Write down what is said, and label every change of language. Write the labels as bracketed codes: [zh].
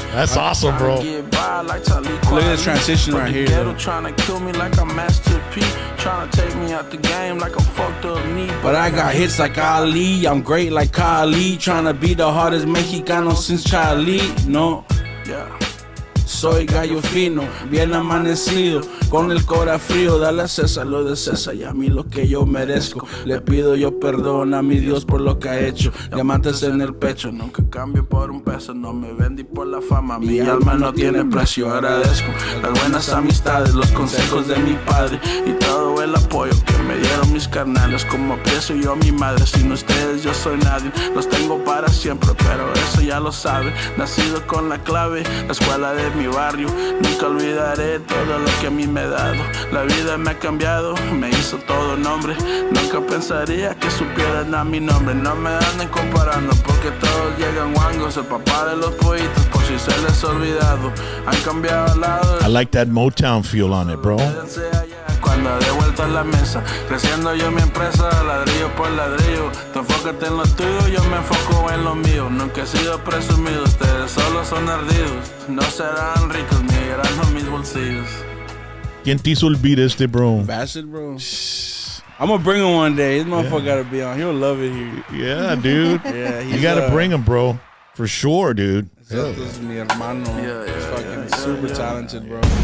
[en] That's awesome, bro. Look at this transition right here. Trying to kill me like I'm Master P. Trying to take me out the game like a fucked up knee. But I got hits like Ali, I'm great like Kali. Trying to be the hardest Mexicano since Charlie, no. Yeah. [es] Soy gallo fino, bien amanecido, con el cora frío, dale a César lo de César y a mí lo que yo merezco. Le pido yo perdón a mi Dios por lo que ha hecho, diamantes en el pecho. Nunca cambio por un peso, no me vendí por la fama, mi alma no tiene precio, agradezco las buenas amistades, los consejos de mi padre y todo el apoyo que me dieron mis carnales. Como aprecio yo a mi madre, sin ustedes yo soy nadie, los tengo para siempre, pero eso ya lo saben. Nacido con la clave, la escuela de mi barrio, nunca olvidaré todo lo que a mí me ha dado. La vida me ha cambiado, me hizo todo nombre. Nunca pensaría que supieran a mi nombre. No me anden comparando porque todos llegan guangos. El papá de los poetas, por si se les ha olvidado, han cambiado al lado. [en] I like that Motown feel on it, bro. [es] anda de vuelta a la mesa. Creciendo yo mi empresa, ladrillo por ladrillo. Tú enfócate en lo tuyo, yo me enfoco en lo mío. Nunca he sido presumido, ustedes solo son ardidos. No serán ricos ni llenando mis bolsillos. ¿Quién te hizo el beat bro? [en] Bassett, bro. I'm gonna bring him one day. This motherfucker gotta be on. He'll love it here. Yeah, dude. Yeah, you gotta bring him, bro. For sure, dude. This is [es] mi hermano. [en] He's fucking super talented, bro.